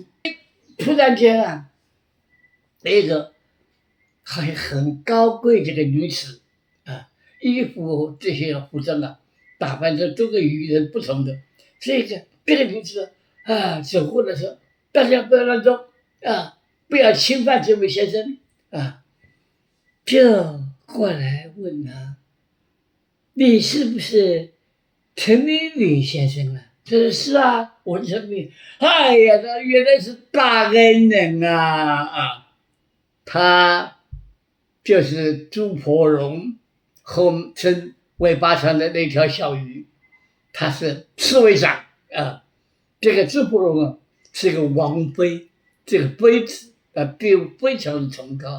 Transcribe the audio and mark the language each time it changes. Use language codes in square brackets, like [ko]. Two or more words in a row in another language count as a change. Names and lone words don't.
[zh] 突然間那個很高貴這個女子衣服這些服裝打扮的都跟與人不同的。這個女子走過的時候，大家不要亂動不要侵犯這位先生就過來問他，你是不是陳明宇先生啊？是啊，我是陳明宇。哎呀，他原來是大恩人他就是朱婆蓉后称尾巴上的那條小魚，他是侍衛長這個朱婆蓉是個王妃，這個妃子地位非常的崇高。